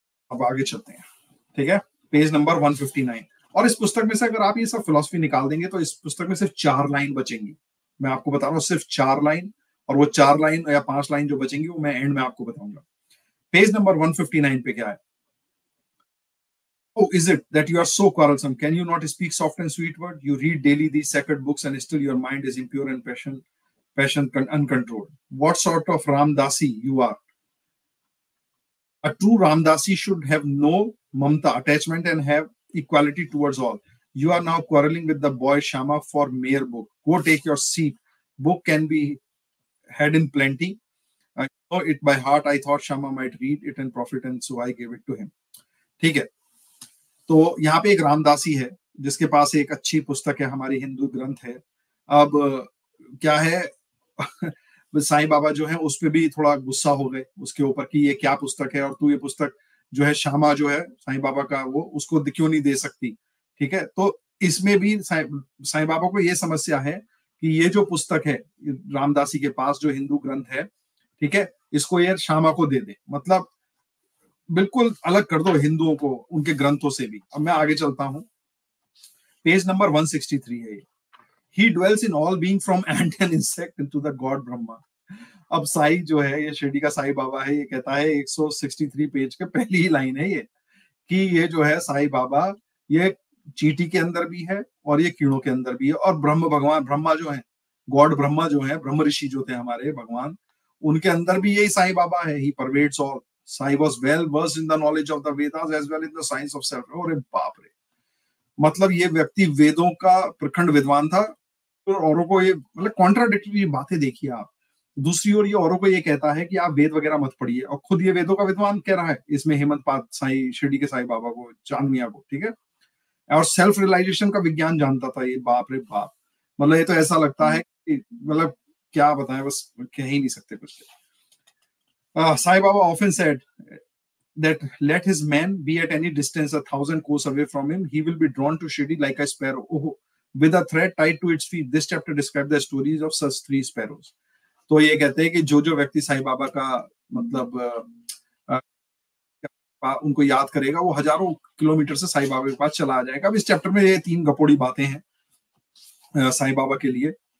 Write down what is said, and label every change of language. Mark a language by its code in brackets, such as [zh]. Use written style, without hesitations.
[hi] अब आगे चलते हैं, ठीक है, पेज नंबर 159। और इस पुस्तक में से अगर आप ये सब फिलॉसफी निकाल देंगे तो इस पुस्तक में सिर्फ 4 लाइन बचेंगी। मैं आपको बता रहा हूँ सिर्फ 4 लाइन, और वो 4 लाइन या 5 लाइन जो बचेंगी वो मैं एंड में आपको बताऊंगा। पेज नंबर 159 पे क्या है? [en] Oh, is it that you are so quarrelsome? Can you not speak soft and sweet word? You read daily these sacred books and still your mind is impure and passion uncontrolled. What sort of Ramdasi you are? A true Ramdasi should have no mamta, attachment, and have equality towards all. You are now quarreling with the boy Shama for mere book. Go take your seat. Book can be had in plenty. I know it by heart. I thought Shama might read it and profit, and so I gave it to him. [hi] ठीक है, तो यहाँ पे एक रामदासी है जिसके पास एक अच्छी पुस्तक है, हमारी हिंदू ग्रंथ है। अब क्या है साईं बाबा जो है उस पे भी थोड़ा गुस्सा हो गए उसके ऊपर कि ये क्या पुस्तक है और तू ये पुस्तक जो है श्यामा जो है साईं बाबा का वो उसको क्यों नहीं दे सकती। ठीक है, तो इसमें भी साईं बाबा को ये समस्या है कि ये जो पुस्तक है रामदासी के पास जो हिंदू ग्रंथ है, ठीक है, इसको ये श्यामा को दे दे, मतलब बिल्कुल अलग कर दो हिंदुओं को उनके ग्रंथों से भी। अब मैं आगे चलता हूं, पेज नंबर 163 है ये। [en] He dwells in all being from ant and insect into the God Brahma. [hi] अब साई जो है ये शिरडी का साई बाबा है, ये कहता है 163 पेज के पहली ही लाइन है ये कि ये जो है साई बाबा ये चींटी के अंदर भी है और ये कीड़ों के अंदर भी है, और ब्रह्म भगवान ब्रह्मा जो है, गॉड ब्रह्मा जो है, ब्रह्म ऋषि जो थे हमारे भगवान, उनके अंदर भी यही साई बाबा है। [en] He pervades all. Sai was well versed in the knowledge of the Vedas as well in the science of self. [hi] अरे बाप रे, मतलब ये व्यक्ति वेदों का प्रखंड विद्वान था और औरों को ये मतलब कॉन्ट्राडिक्टरी बातें देखिए आप। दूसरी ओर ये औरों को ये कहता है कि आप वेद वगैरह मत पढ़िए, और खुद ये वेदों का विद्वान कह रहा है इसमें हेमंत पाद साई शिरडी के साई बाबा को, चांद मियां को, ठीक है, और सेल्फ रियलाइजेशन का विज्ञान जानता था ये। बाप रे बाप, मतलब ये तो ऐसा लगता है कि मतलब क्या बताएं, बस कह ही नहीं सकते कुछ। [en] Sai Baba often said that let his man be at any distance 1,000 course away from him, he will be drawn to Shirdi like a sparrow. Oh, with a thread tied to its feet. This chapter describes the stories of such 3 sparrows. [hi] तो ये कहते हैं कि जो व्यक्ति साईं बाबा का मतलब उनको याद करेगा वो हजारों किलोमीटर से साईं बाबा के पास चला आ जाएगा। अब इस चैप्टर में ये 3 गपोड़ी बातें हैं साईं बाबा के लिए।